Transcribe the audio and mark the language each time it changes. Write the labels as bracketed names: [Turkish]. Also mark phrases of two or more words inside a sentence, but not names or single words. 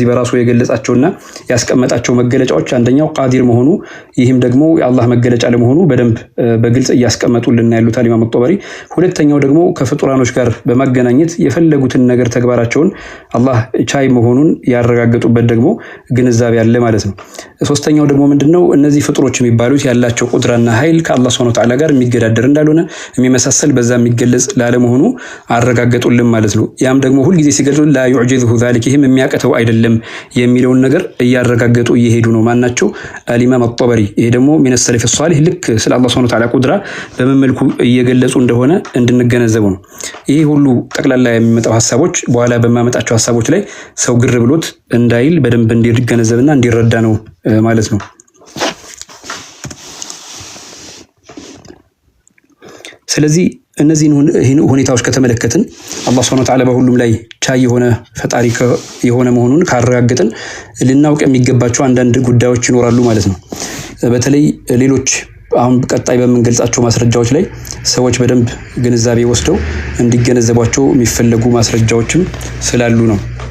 [Amharic] በራሱ የገለጻቸውና ያስቀመጣቸው መገለጫዎች አንደኛው ቃዲር መሆኑ ይህም ደግሞ የአላህ መገለጫ ለመሆኑ በደንብ በግልጽ ያስቀመጡልን ያሉት አልኢማም አጠበሪ ሁለተኛው ደግሞ ከፍጡራኖች ጋር በማገናኘት የፈለጉትን ነገር ተግባራቸውን አላህ ቻይ መሆኑን ያረጋገጡበት ደግሞ ግንዛቤ ያለ ማለት ነው ሶስተኛው ደግሞ ምንድነው እነዚህ ፍጡሮች የሚባሉት ያላቸው ቁድራና ኃይል ከአላህ [Arabic] سبحانه وتعالى [Amharic] ጋር የሚገዳደር እንዳልሆነ የሚመሳሰል በዛ የሚገለጽ ላለመሆኑ አረጋገጡልን ማለት ነው ያም ደግሞ ሁሉ ጊዜ ሲገልጹ [Arabic] لا يعجزه ذلك [Amharic] ይህም የሚያቀተው አይደለም የሚለውን ነገር እያረጋገጡ እየሄዱ ነው ማናቸው አልኢማም አጠበሪ ይሄ ደግሞ [Arabic] من السلف الصالح [Amharic] ልክ ስለ አላህ [Arabic] سبحانه وتعالى [Amharic] ቁድራ በመመልኩ እየገለጹ እንደሆነ እንድንገነዘበው ነው ይሄ ሁሉ ጠቅላላ የሚመጣው ሐሳቦች በኋላ በማመጣቸው ሐሳቦች ላይ ሰው ግር ብሎት እንዳይል በደንብ እንዲገነዘብና እንዲረዳ ነው ማለት ነው ስለዚህ እነዚህን ሁኔታዎች ከተመለከትን አላህ [Arabic] سبحانه وتعالى [Amharic] በሁሉም ላይ ቻይ የሆነ ፈጣሪ የሆነ መሆኑን ካረጋገጥን ልናውቅ የሚገባቸው አንዳንድ ጉዳዮች ይኖራሉ ማለት ነው በተለይ ሌሎች አሁን ቀጣይ በመንገልጻቸው ማስረጃዎች ላይ ሰዎች በደንብ ግንዛቤ ወስደው እንዲገነዘቧቸው የሚፈልጉ ማስረጃዎችም ስላሉ ነው